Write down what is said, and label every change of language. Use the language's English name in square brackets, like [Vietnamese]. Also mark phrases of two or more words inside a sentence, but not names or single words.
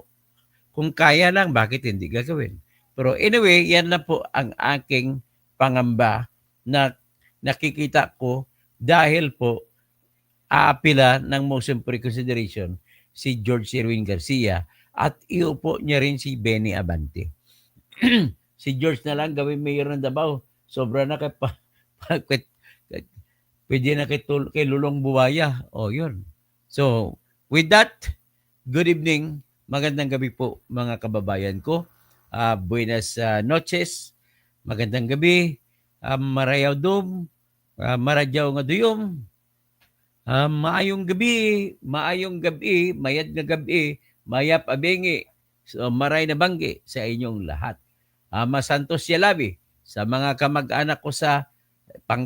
[Filipino] Kung kaya lang, bakit hindi gagawin? Pero anyway, yan lang po ang aking pangamba na nakikita ko dahil po aapila ng [English] motion for reconsideration [Filipino] si George Erwin Garcia at iupo niya rin si Benny Abante. Si George na lang gawin mayor ng Davao. Sobra na pwede na kay Lulong Buwaya. Yun. [English] So, with that, good evening. [Filipino] Magandang gabi po mga kababayan ko. [Spanish] Buenas noches. [Filipino] Magandang gabi. [Kinaray-a] Marayaw dum. Maradyaw nga duyom. [Cebuano] Maayong gabi, mayad nga gabi, [Pampanga] mayap abengi, [Cebuano] so [Bikol] maray na banggi [Filipino] sa inyong lahat. [Pangasinan] Masantos yalabi [Filipino] sa mga kamag-anak ko sa Pangasinan.